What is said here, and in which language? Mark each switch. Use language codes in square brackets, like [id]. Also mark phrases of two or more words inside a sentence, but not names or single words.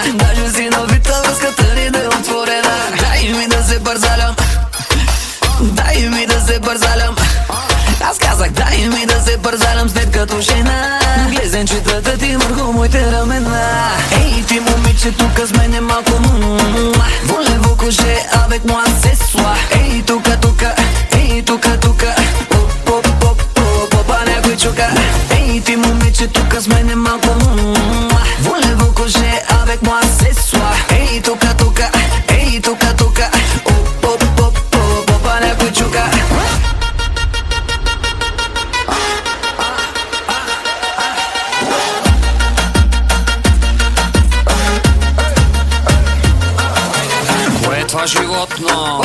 [bg] Даже си навита, връзката ни да е отворена. Дай ми да се бързалям, дай ми да се бързалям. Аз казах, дай ми да се бързалям след като жена. Глезенчетата ти върху моите ramена. Ей, ти момиче, тука с мене малко [fr] Voulez-vous coucher avec moi ce soir? [bg] Ей, тука, ей, тука Попа някой чука. Ей, ти момиче, тука с мене малко [fr] Voulez-vous coucher avec moi ce soir? [bg] Ей, тука, ей, тука Попа някой чука. Какво е това животно?